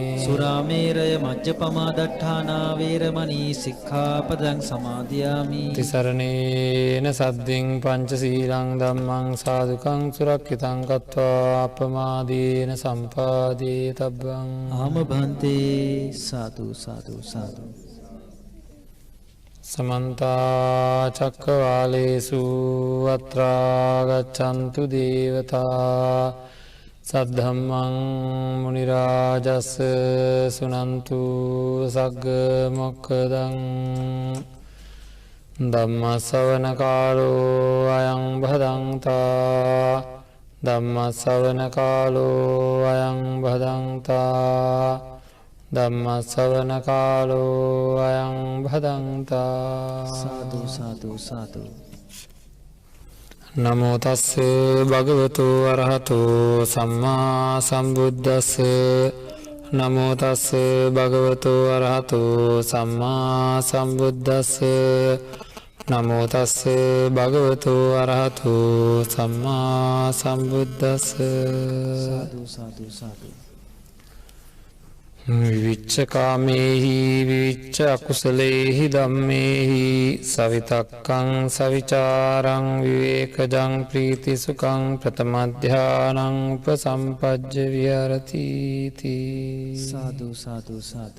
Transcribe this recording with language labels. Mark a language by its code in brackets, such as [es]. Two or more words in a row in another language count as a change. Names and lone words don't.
[pi] සුරාමේරය මජ්ජපමා දට්ඨානා වේරමණී සික්ඛාපදං සමාදියාමි. තිසරණේන සද්දින් පංචශීලං ධම්මං සාදුකං සුරක්ඛිතං කତ୍වා අපමාදීන සම්පාදී තබ්බං ආම භන්තේ. සාදු සාදු සාදු. සමන්ත චක්කවාලේසු අත්‍රා ගච්ඡන්තු දේවතා සද්ධම්මං මුනි රාජස් සුනන්තු සග්ග මොක්ඛදං. ධම්ම ශ්‍රවණ කාලෝ අයං භදංතා. ධම්ම ශ්‍රවණ කාලෝ අයං භදංතා. ධම්ම ශ්‍රවණ කාලෝ අයං භදංතා. සාදු සාදු සාදු. නමෝ තස්ස භගවතු අරහතු සම්මා සම්බුද්දස්ස. නමෝ තස්ස භගවතු අරහතු සම්මා සම්බුද්දස්ස. නමෝ තස්ස භගවතු අරහතු සම්මා සම්බුද්දස්ස. සාදු සාදු සාදු. විවිච්ඡ කාමේහි විවිච්ඡ අකුසලේහි ධම්මේහි සවිතක්කං සවිචාරං විවේකජං ප්‍රීති සුඛං ප්‍රථම ධානං උපසම්පජ්ජ විහරති තී. සාදු සාදු සාදු.